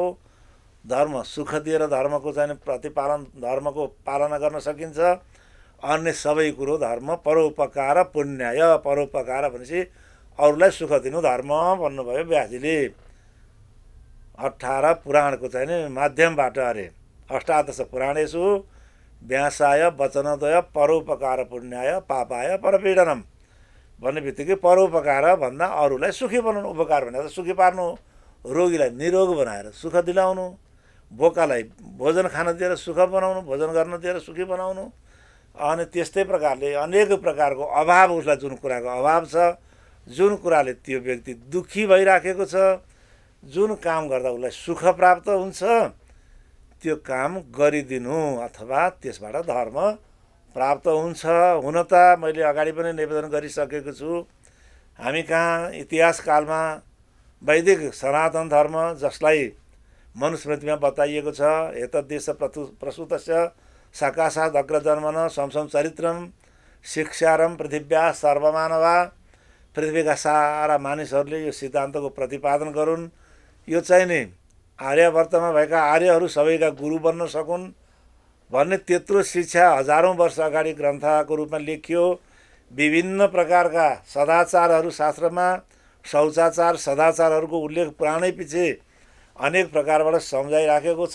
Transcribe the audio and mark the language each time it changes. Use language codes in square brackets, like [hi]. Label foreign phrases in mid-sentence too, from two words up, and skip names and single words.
[ne] धर्म सुख दिएर धर्मको चाहिँ प्रतिपालन, धर्मको पालना गर्न सकिन्छ। अन्य सबै कुरो धर्म। [sa] परोपकार पुण्याय, [ne] परोपकार भनेपछि अरूलाई सुख दिनु धर्म भन्नुभयो व्यासजीले। 18 पुराणको चाहिँ नि माध्यमबाट अरे [sa] अष्टादश पुराणेषु व्यासाय वचनद्वय परोपकार पुण्याय पापाय परपीडनम [ne] भन्ने बित्तिकै परोपकार भन्दा अरूलाई सुखी बनाउनु, उपकार भनेर सुखी पार्नु, रोगीलाई निरोग बनाएर सुख दिलाउनु, बोकालाई भोजन खान दिएर सुख बनाउनु, भोजन गर्न दिएर सुखी बनाउनु। अनि त्यस्तै प्रकारले अनेक प्रकारको अभाव, उसलाई जुन कुराको अभाव छ, जुन कुराले त्यो व्यक्ति दुःखी भइराखेको छ, जुन काम गर्दा उसलाई सुख प्राप्त हुन्छ त्यो काम गरिदिनु अथवा त्यसबाट धर्म प्राप्त हुन्छ। हुन त मैले अगाडि पनि निवेदन गरिसकेको छु, हामी कहाँ इतिहास कालमा वैदिक सनातन धर्म जसलाई मनुस्मृतिमा बताइएको छ, [sa] एतद्देश प्रसूतस्य सकाशात् अग्रजन्मन संसं चरित्रम शिक्षारम पृथिव्या सर्वमानवा, [ne] पृथ्वीका सारा मानिसहरूले यो सिद्धान्तको प्रतिपादन गरून्। यो चाहिँ नि आर्यावर्तमा भएका आर्यहरू सबैका गुरु बन्न सकुन् भन्ने त्यत्रो शिक्षा हजारौँ वर्ष अगाडि ग्रन्थको रूपमा लेखियो। विभिन्न प्रकारका सदाचारहरू शास्त्रमा, शौचाचार सदाचारहरूको उल्लेख पुराणै पछि अनेक प्रकारबाट सम्झाइराखेको छ।